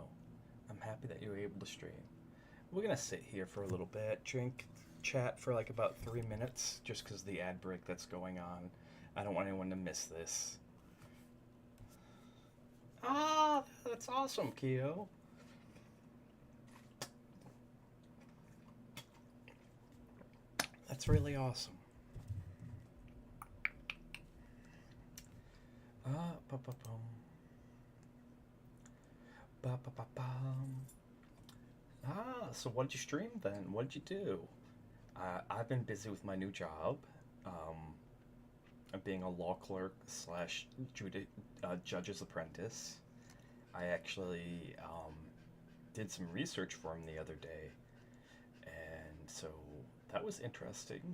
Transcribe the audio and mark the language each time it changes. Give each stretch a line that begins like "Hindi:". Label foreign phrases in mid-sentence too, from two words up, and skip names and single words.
English: I'm happy that you were able to stream. We're gonna sit here for a little bit, drink, chat for like about 3 minutes, just because of the ad break that's going on. I don't want anyone to miss this. Ah, that's awesome, Keo. That's really awesome. Ba ba bum, ba ba ba bum. So what did you stream then? What did you do? I've been busy with my new job, um, being a law clerk slash judge's apprentice. I actually did some research for him the other day, and so that was interesting.